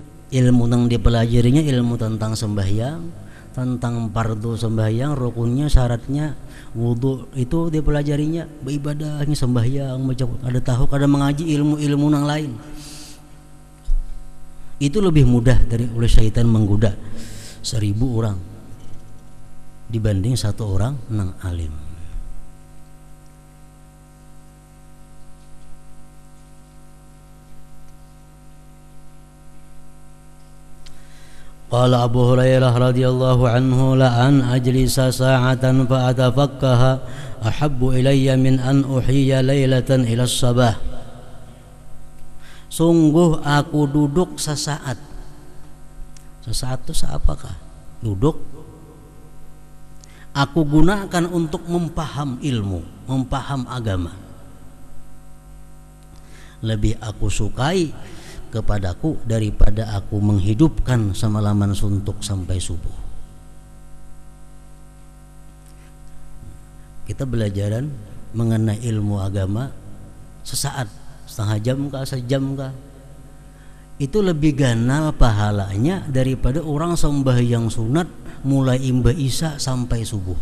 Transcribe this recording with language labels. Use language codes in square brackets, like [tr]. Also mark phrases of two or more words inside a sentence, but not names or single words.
[bjn] Ilmu yang dipelajarinya ilmu tentang sembahyang, tentang fardu sembahyang, rukunnya, syaratnya, wudu itu dipelajarinya. Beribadahnya sembahyang, ada tahu, ada mengaji ilmu-ilmu yang lain. Itu lebih mudah dari oleh syaitan menggoda 1000 orang dibanding satu orang nang alim. [ar] قال أبو هريرة رضي الله عنه لأن أجلس ساعة فأتفقه أحب إلي من أن أحيي ليلة إلى صباح. [bjn] Sungguh aku duduk sesaat. Sesaat itu apakah? Duduk. Aku gunakan untuk mempaham ilmu, mempaham agama. Lebih aku sukai kepadaku daripada aku menghidupkan semalaman suntuk sampai subuh. Kita belajaran mengenai ilmu agama sesaat, setengah jam kah, sejam kah, itu lebih ganal pahalanya daripada orang sembahyang sunat mulai imba isya sampai subuh.